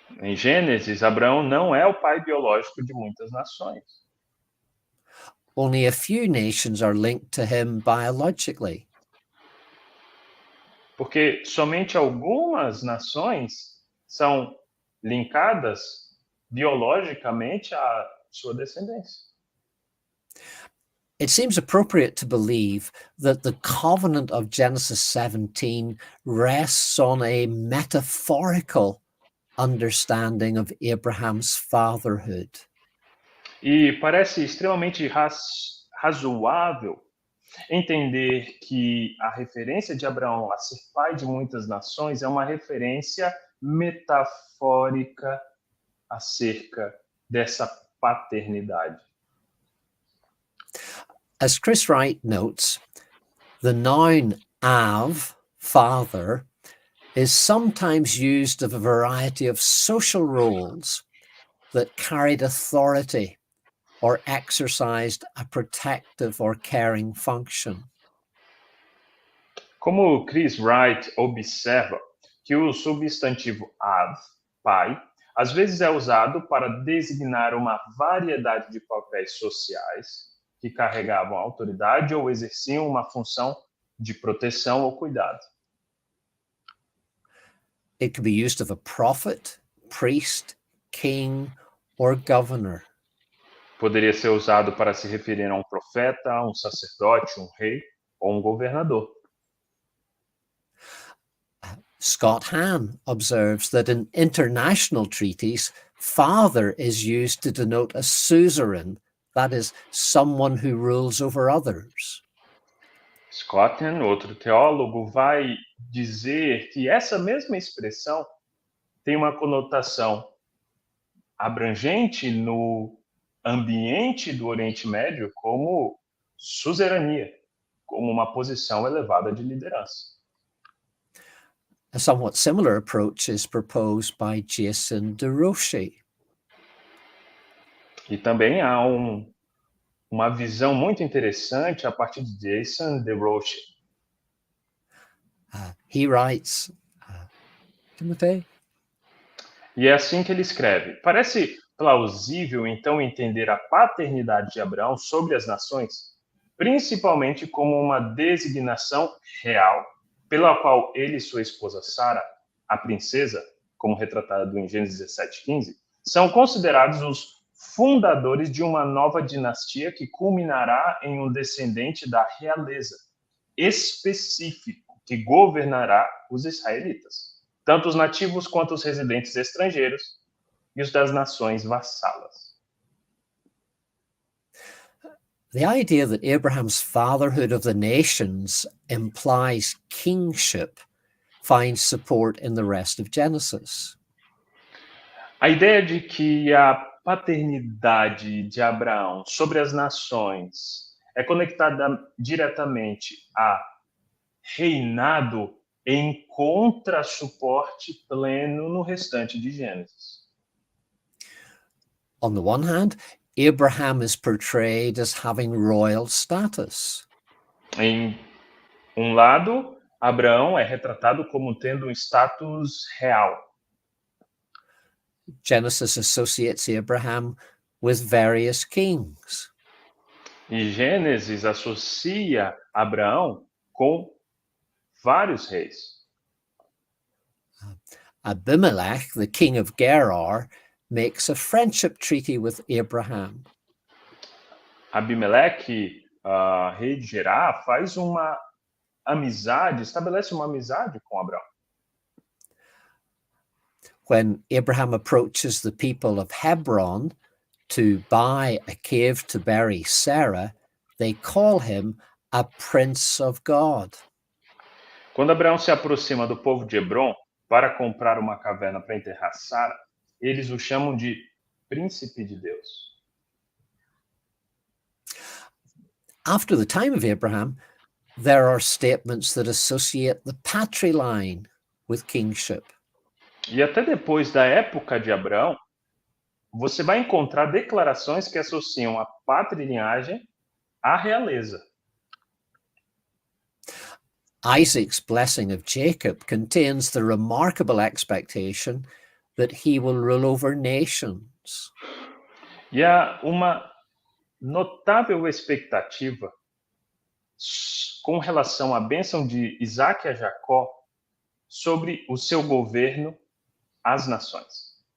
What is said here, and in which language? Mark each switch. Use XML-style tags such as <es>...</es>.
<pt>Em Gênesis, Abraão não é o pai biológico de muitas nações.</pt> <en>Only a few nations are linked to him biologically.</en> <pt>Porque somente algumas nações são linkadas biologicamente à sua descendência.</pt> <en>It seems appropriate to believe that the covenant of Genesis 17 rests on a metaphorical understanding of Abraham's fatherhood.</en> <pt>E parece extremamente razoável entender que a referência de Abraão a ser pai de muitas nações é uma referência metafórica acerca dessa paternidade.</pt> <en>As Chris Wright notes, the noun av, father, is sometimes used of a variety of social roles that carried authority or exercised a protective or caring function.</en> <pt>Como Chris Wright observa que o substantivo av, pai, às vezes é usado para designar uma variedade de papéis sociais que carregavam autoridade ou exerciam uma função de proteção ou cuidado.</pt> <en>It can be used of a prophet, priest, king, or governor.</en> <pt>Poderia ser usado para se referir a um profeta, a um sacerdote, um rei ou um governador.</pt> <en>Scott Hahn observes that in international treaties, father is used to denote a suzerain, that is, someone who rules over others.</en> <pt>Scott Hahn, outro teólogo, vai dizer que essa mesma expressão tem uma conotação abrangente no ambiente do Oriente Médio como suzerania, como uma posição elevada de liderança.</pt> <en>A somewhat similar approach is proposed by Jason DeRoche.</en> <pt>E também há uma visão muito interessante a partir de Jason DeRoche.</pt> <en>He writes, Timothy?</en> <pt>E é assim que ele escreve. Parece plausível, então, entender a paternidade de Abraão sobre as nações, principalmente como uma designação real, pela qual ele e sua esposa Sara, a princesa, como retratado em Gênesis 17:15, são considerados os fundadores de uma nova dinastia que culminará em um descendente da realeza específico que governará os israelitas, tanto os nativos quanto os residentes estrangeiros, e os das nações vassalas.</pt> <en>The idea that Abraham's fatherhood of the nations implies kingship finds support in the rest of Genesis.</en> <pt>A ideia de que a paternidade de Abraão sobre as nações é conectada diretamente a reinado encontra suporte pleno no restante de Gênesis.</pt> <en>On the one hand, Abraham is portrayed as having royal status.</en> <pt>Em um lado, Abraão é retratado como tendo um status real.</pt> <en>Genesis associates Abraham with various kings.</en> <pt>E Gênesis associa Abraão com vários reis.</pt> <en>Abimelech, the king of Gerar, makes a friendship treaty with Abraham.</en> <pt>Abimeleque, rei de Gerar, faz uma amizade, estabelece uma amizade com Abraão.</pt> <en>When Abraham approaches the people of Hebron to buy a cave to bury Sarah, they call him a prince of God.</en> <pt>Quando Abraão se aproxima do povo de Hebron para comprar uma caverna para enterrar Sara, eles o chamam de príncipe de Deus.</pt> <en>After the time of Abraham, there are statements that associate the Patrilinhagem with kingship.</en> <pt>E até depois da época de Abraão, você vai encontrar declarações que associam a patrilinhagem à realeza.</pt> <en>Isaac's blessing of Jacob contains the remarkable expectation that he will rule over nations.</en> <pt>E há uma notável expectativa com relação à bênção de Isaac a Jacó sobre o seu governo às nações.</pt>